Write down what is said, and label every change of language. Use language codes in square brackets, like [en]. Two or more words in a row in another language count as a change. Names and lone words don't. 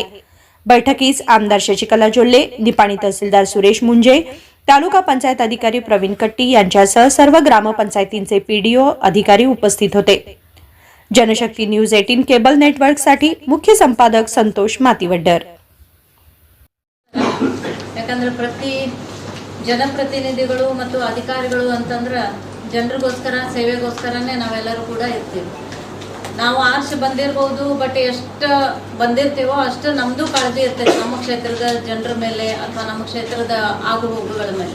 [mr] बैठकीस आमदार शशिकला जोल्ले, निपाणी तहसीलदार सुरेश मुंजे, तालुका पंचायत अधिकारी प्रवीण कट्टी यांच्यासह सर्व ग्रामपंचायतींचे पीडीओ अधिकारी उपस्थित होते। जनशक्ती न्यूज 18 [en] cable network [mr] साठी मुख्य संपादक संतोष मातीवड्डर। [kn] ಯಾಕಂದ್ರೆ ಪ್ರತಿ ಜನಪ್ರತಿನಿಧಿಗಳು ಮತ್ತು ಅಧಿಕಾರಿಗಳು ಅಂತಂದ್ರೆ ಜನರಿಗೋಸ್ಕರ ಸೇವೆಗೋಸ್ಕರನೇ ನಾವೆಲ್ಲರೂ ಕೂಡ ಇರ್ತೀವಿ। ನಾವು ಆರ್ಷ ಬಂದಿರಬಹುದು, ಬಟ್ ಎಷ್ಟು ಬಂದಿರ್ತೀವೋ ಅಷ್ಟು ನಮ್ಮದು ಕಾಳಜಿ ಇರ್ತದೆ ನಮ್ಮ ಕ್ಷೇತ್ರದ ಜನರ ಮೇಲೆ ಅಥವಾ ನಮ್ಮ ಕ್ಷೇತ್ರದ ಆಗುಹೋಗುಗಳ ಮೇಲೆ।